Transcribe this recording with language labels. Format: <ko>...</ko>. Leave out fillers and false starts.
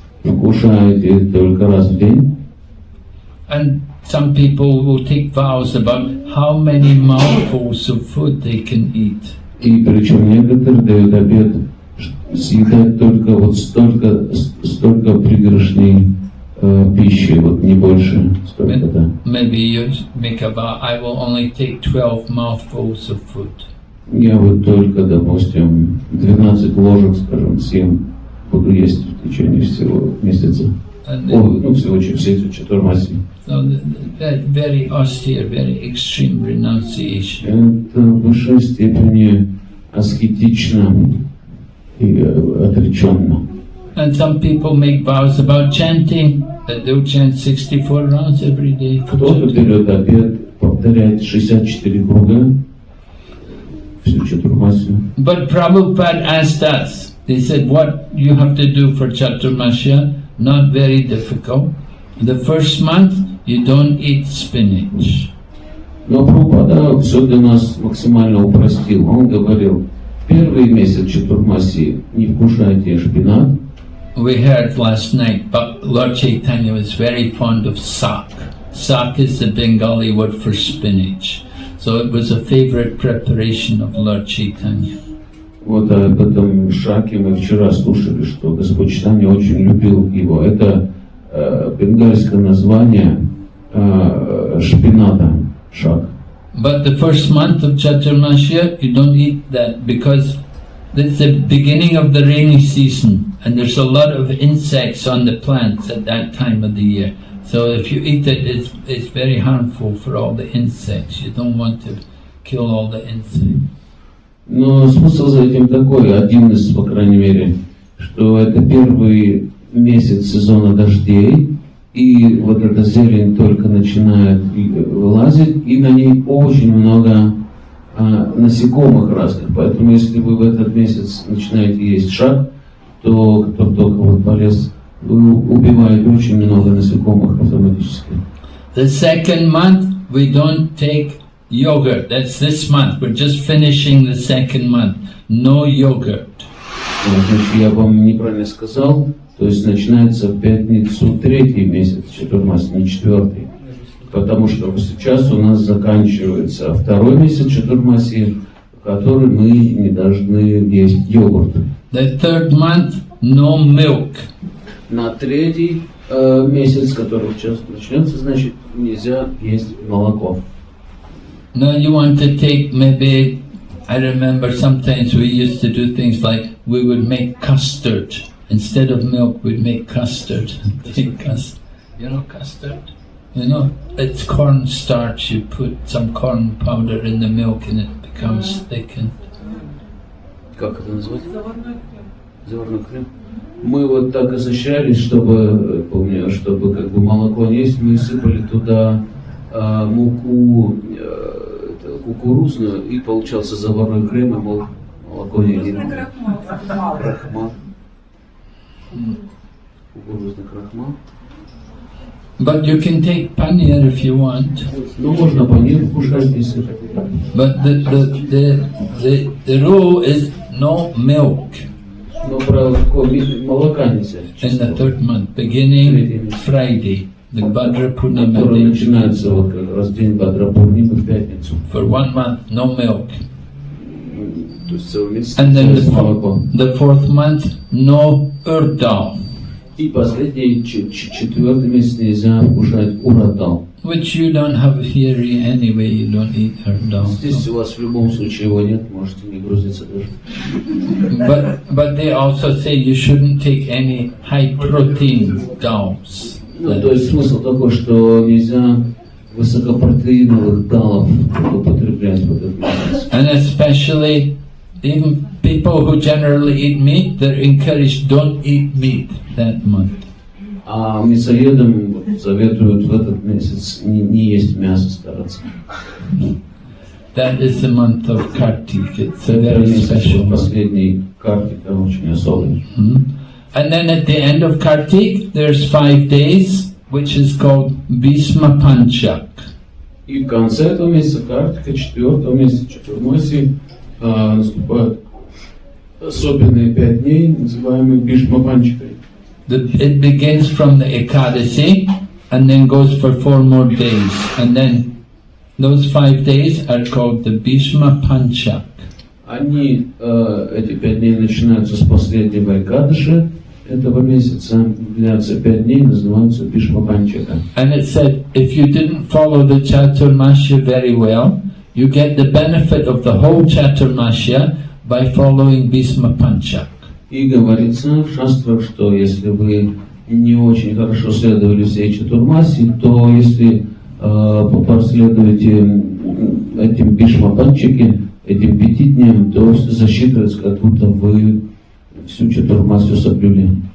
<ru>Кушаете только раз в день.</ru> <en>And some people will take vows about how many mouthfuls of food they can eat.</en> <ru>И причем некоторые дают обет съедать только вот столько пригоршней пищи, вот не больше, столько, да.</ru> <en>Maybe you make a vow, I will only take 12 mouthfuls of food.</en> <ru>Я вот только, допустим, 12 ложек, скажем, съем, буду есть в течение всего месяца. Всего чатурмаси.</ru> <en>So very austere, very extreme renunciation.</en> <ru>Это в высшей степени аскетично и отреченно.</ru> <en>And some people make vows about chanting, that they'll chant 64 rounds every day.</en> <ru>Кто-то берет обет, повторяет 64 круга всю чатурмасию.</ru> <en>But Prabhupada asked us, they said, what you have to do for Chaturmasya, not very difficult. The first month, you don't eat spinach.</en> <ru>Но Прабхупада все для нас максимально упростил. Он говорил, первый месяц чатурмасии не вкушайте шпинат.</ru> <en>We heard last night, but Lord Chaitanya was very fond of sak. Sak is the Bengali word for spinach. So it was a favorite preparation of Lord Chaitanya.</en> <ru>Вот об этом шаке мы вчера слушали, что Господь Чайтанья очень любил его. Это бенгальское название шпината, шак.</ru> <en>But the first month of Chaturmasya, you don't eat that because it's the beginning of the rainy season and there's a lot of insects on the plants at that time of the year. So if you eat it, it's very harmful for all the insects. You don't want to kill all the insects.</en> <ru>Но смысл за этим такой, один из, по крайней мере, что это первый месяц сезона дождей, и вот эта зелень только начинает вылазить, и на ней очень много насекомых разных. Поэтому если вы в этот месяц начинаете есть шаг, то кто только вот полез, вы убиваете очень много насекомых автоматически.</ru> <en>The second month we don't take yogurt. That's this month. We're just finishing the second month. No yogurt.</en> <ru>Значит, я вам неправильно сказал. То есть начинается в пятницу третий месяц чатурмаси, не четвертый. Потому что сейчас у нас заканчивается второй месяц чатурмаси, в который мы не должны есть йогурт.</ru> <en>The third month, no milk.</en> <ru>На третий месяц, который сейчас начнется, значит, нельзя есть молоко.</ru> <en>Now you want to take maybe, I remember sometimes we used to do things like we would make custard. Instead of milk, we'd make custard. Take custard. You know custard? You know, it's corn starch. You put some corn powder in the milk and it becomes thickened.</en> <ru>Как это назвать? Заварной крем. Мы вот так изощрялись, чтобы, помню, чтобы как бы молоко не есть, мы сыпали туда муку кукурузную, и получался заварной крем, и молоко не ели. Крахмал. Кукурузный крахмал.</ru> <en>But you can take paneer if you want.</en> <ru>Ну, можно панир кушать, если хотите.</ru> <en>But the rule is no milk.</en> <ru>Но правило такое, молока нельзя.</ru> <en>In the third month, beginning Friday, the Bhadra Purnima</en> <ru>Который</ru> <en>day.</en> <ru>начинается вот как раз день Бхадра Пурнимы в пятницу.</ru> <en>For 1 month, no milk.</en> <ru>То есть целый месяц</ru> <en>And then</en> <ru>молоко.</ru> <en>the fourth month, no urd.</en> <ru>И последний, четвертый месяц нельзя вкушать урадал.</ru> <en>Which you don't have here anyway, you don't eat urd.</en> <ru>Здесь у вас в любом случае его нет, можете не грузиться даже.</ru> <en>But they also say you shouldn't take any high protein dals.</en> <ru>Ну, то есть смысл такой, что нельзя высокопротеиновых далов употреблять в этот месяц.</ru> <en>And especially even people who generally eat meat, they're encouraged don't eat meat that month.</en> <ru>А мясоедам советуют в этот месяц не есть мясо, стараться.</ru> <en>That is the month of Kartik. It's a very special month.</en> <ru>Последний Картик, очень особый.</ru> <en>And then at the end of Kartik, there's 5 days which is called Bhisma Panchak.</en> <ru>И в конце этого месяца, Картика, 4-го месяца Чатурмаси, наступают особенные 5 дней, называемые Бхишма Панчакой.</ru> <en>It begins from the Ekadasi and then goes for 4 more days. And then those 5 days are called the Bhisma Panchak.</en> <ru>Они, эти 5 дней начинаются с последнего Экадаши этого месяца, длятся 5 дней, называются Бхишма Панчака.</ru> <en>And it said, if you didn't follow the Chaturmasya very well, you get the benefit of the whole Chaturmasya by following Bhisma Panchak.</en> <ru>И говорится в шастрах, что если вы не очень хорошо следовали всей Чатурмаси, то если последуете этим Бхишма Панчаке, этим 5 дням, то засчитывается, как будто вы всю Чатурмасию соблюли.</ru>